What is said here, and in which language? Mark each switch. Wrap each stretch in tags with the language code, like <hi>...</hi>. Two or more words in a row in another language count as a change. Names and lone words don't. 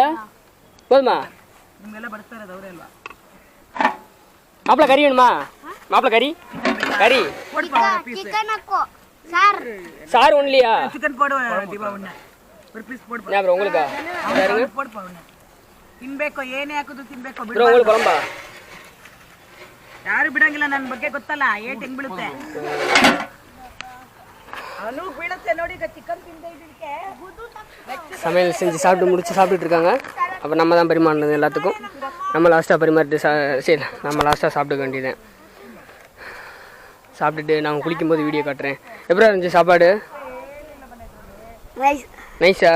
<ta>போதுமா மாப்பிள? கறி வேணுமா மாப்பிள? கறி சார் ஒன்லியா? உங்களுக்கா உங்களுக்கு குழம்பா?</ta> <kn>ಯಾರು ಬಿಡಂಗಿಲ್ಲ, ನನ್ನ ಬಗ್ಗೆ ಗೊತ್ತಲ್ಲ, ಏಟ್ ಹೆಂಗ್ ಬೀಳುತ್ತೆ ಅವನು ಬೀಳುತ್ತೆ ನೋಡಿ. ಈಗ ಚಿಕನ್ ತಿಂದಿದ್ದಕ್ಕೆ</kn> <ta>சமையல் செஞ்சு சாப்பிட்டுட்டு இருக்காங்க. அப்போ நம்ம தான் பரிமாறினது எல்லாத்துக்கும். நம்ம லாஸ்ட்டாக பரிமாறிட்டு சரி, நம்ம லாஸ்ட்டாக சாப்பிட்டுக்க வேண்டியதேன். சாப்பிட்டுட்டு நாங்கள் குளிக்கும்போது வீடியோ காட்டுறேன். எப்படி இருந்துச்சு சாப்பாடு? நைஸா?</ta>